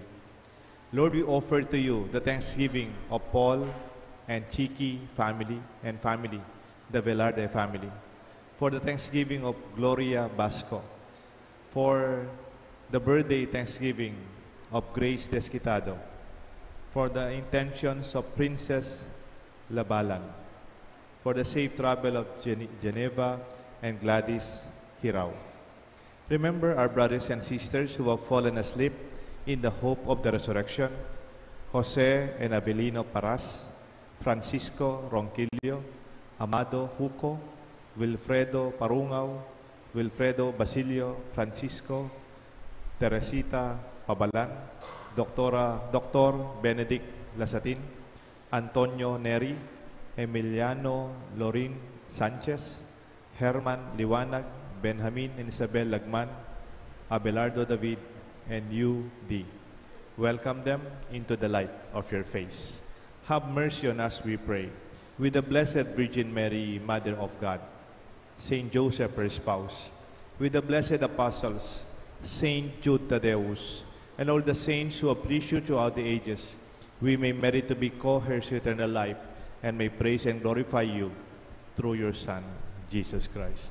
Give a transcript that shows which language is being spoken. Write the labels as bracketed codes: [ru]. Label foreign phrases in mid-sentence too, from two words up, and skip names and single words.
[en] Lord, we offer to you the thanksgiving of Paul and Chiki family, the Velarde family, for the thanksgiving of Gloria Basco, for the birthday thanksgiving of Grace Desquitado, for the intentions of Princess Labalan, for the safe travel of Geneva and Gladys Hirao. Remember our brothers and sisters who have fallen asleep in the hope of the resurrection: Jose and Abelino Paras, Francisco Ronquillo, Amado Huco, Wilfredo Parungaw, Wilfredo Basilio Francisco, Teresita Pabalan, Dr. Benedict Lasatin, Antonio Neri, Emiliano Lorin Sanchez, Herman Liwanag, Benjamin and Isabel Lagman, Abelardo David, and you, D. Welcome them into the light of your face. Have mercy on us, we pray, with the Blessed Virgin Mary, Mother of God, Saint Joseph, her spouse, with the blessed apostles, Saint Jude Tadeus, and all the saints who have pleased you throughout the ages, we may merit to be co-heirs to eternal life, and may praise and glorify you through your Son, Jesus Christ.